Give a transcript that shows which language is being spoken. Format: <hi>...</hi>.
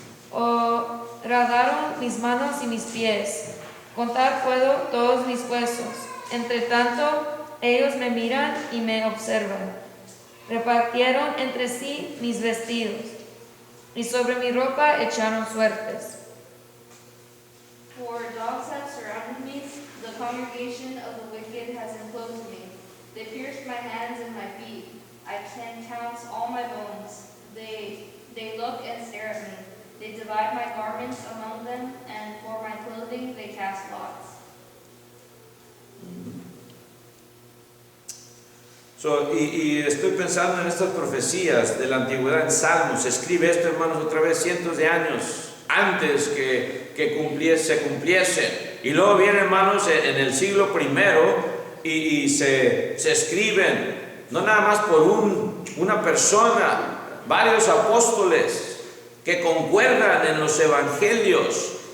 <es>Horadaron mis manos y mis pies. Contar puedo todos mis huesos. Entre tanto, ellos me miran y me observan. Repartieron entre sí mis vestidos, y sobre mi ropa echaron suertes.</es> <en>For dogs have surrounded me, the congregation of the wicked has enclosed me. They pierced my hands and my feet. I can count all my bones. They look and stare at me. They divide my garments among them, and for my clothing they cast lots.</en> <es>Y estoy pensando en estas profecías de la antigüedad en Salmos. Se escribe esto, hermanos, otra vez cientos de años antes que se cumpliese. Y luego viene, hermanos, en el siglo I y se escriben, no nada más por una persona, varios apóstoles que concuerdan en los evangelios.</es>